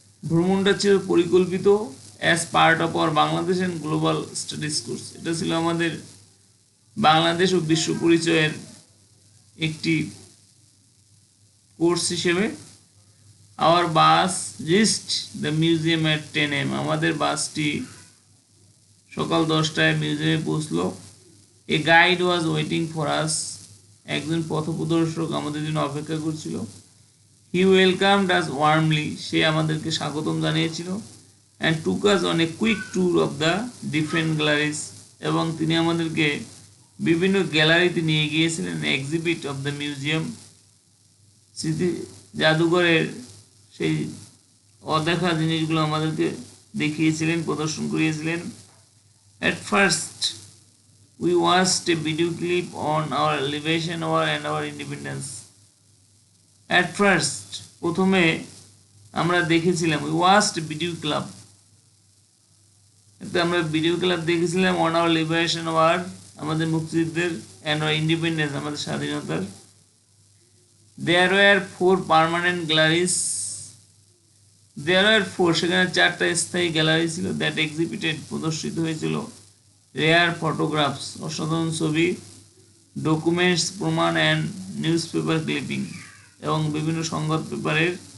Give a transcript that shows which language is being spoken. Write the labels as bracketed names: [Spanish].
[Bangla] ভ্রমণটা ছিল পরিকল্পিত [English] as part of our Bangladesh and Global Studies course. [Bangla] এটা ছিল আমাদের বাংলাদেশ ও বিশ্ব পরিচয়ের একটি কোর্স হিসেবে। [English] Our bus reached the museum at 10 am. [Bangla] আমাদের বাসটি সকাল 10টায় মিউজিয়ামে পৌঁছলো। [English] A guide was waiting for us. [Bangla] একজন পথপ্রদর্শক আমাদের জন্য অপেক্ষা করছিল। [English] He welcomed us warmly. [Bangla] সে আমাদেরকে স্বাগতম জানিয়েছিল। [English] And took us on a quick tour of the different galleries. [Bangla] এবং তিনি আমাদেরকে বিভিন্ন গ্যালারিতে নিয়ে গিয়েছিলেন। [English] Exhibit of the museum. [Bangla] স্মৃতি জাদুঘরের সেই অদেখা জিনিসগুলো আমাদেরকে দেখিয়েছিলেন, প্রদর্শন করিয়েছিলেন। [English] At first, we watched a video clip on our Liberation War and our independence. At first, [Bangla] প্রথমে আমরা দেখেছিলাম, [English] we watched a video club. [Bangla] আমরা ভিডিও ক্লাব দেখেছিলাম [English] on our Liberation War, [Bangla] আমাদের মুক্তিযুদ্ধের, [English] and our independence, [Bangla] আমাদের স্বাধীনতার। [English] There were 4 permanent galleries. There are four, [Bangla] সেখানে 4টা স্থায়ী গ্যালারি ছিল [English] that exhibited, [Bangla] প্রদর্শিত হয়েছিল [English] rare photographs, [Bangla] অসাধারণ ছবি, ডকুমেন্টস, প্রমাণ, [English] and newspaper clipping, [Bangla] এবং বিভিন্ন সংবাদ পেপারের